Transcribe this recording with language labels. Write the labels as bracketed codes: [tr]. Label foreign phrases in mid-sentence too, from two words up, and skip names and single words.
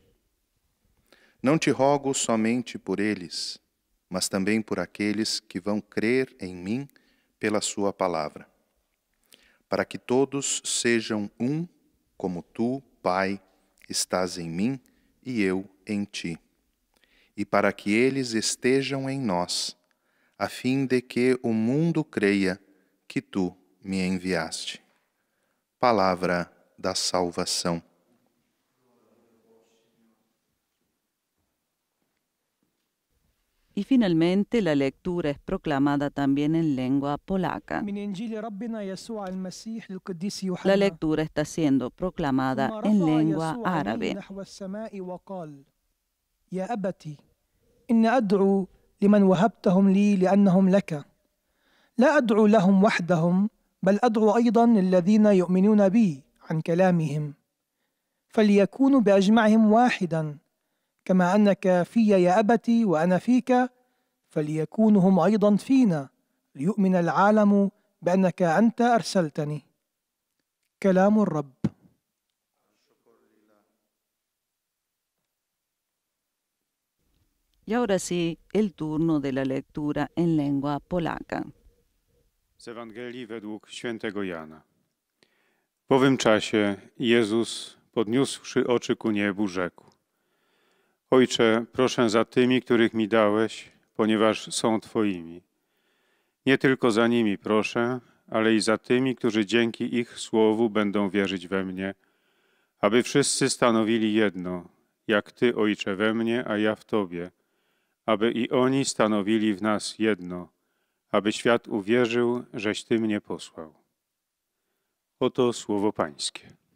[pt] Não te rogo somente por eles, mas também por aqueles que vão crer em mim pela sua palavra, para que todos sejam um, como tu, Pai, estás em mim e eu em ti, e para que eles estejam em nós, a fim de que o mundo creia que tu me enviaste. Palavra da salvação. [es] Y finalmente la lectura es proclamada también en lengua polaca. La lectura está siendo proclamada en lengua árabe. [ar] يا أبت إن أدعو لمن وهبتهم لي لأنهم لك لا أدعو لهم وحدهم بل أدعو أيضا الذين يؤمنون بي عن كلامهم فليكونوا بأجمعهم واحدا كما أنك في يا أبت وأنا فيك فليكونوا هم أيضا فينا ليؤمن العالم بأنك أنت أرسلتني. كلام الرب. [es] Y ahora sí, el turno de la lectura en lengua polaca. [pl] Z Ewangelii według świętego Jana. W owym czasie Jezus, podniósłszy oczy ku niebu, rzekł: Ojcze, proszę za tymi, których mi dałeś, ponieważ są Twoimi. Nie tylko za nimi proszę, ale i za tymi, którzy dzięki ich słowu będą wierzyć we mnie, aby wszyscy stanowili jedno, jak Ty, Ojcze, we mnie, a ja w Tobie, aby i oni stanowili w nas jedno, aby świat uwierzył, żeś Ty mnie posłał. Oto słowo Pańskie.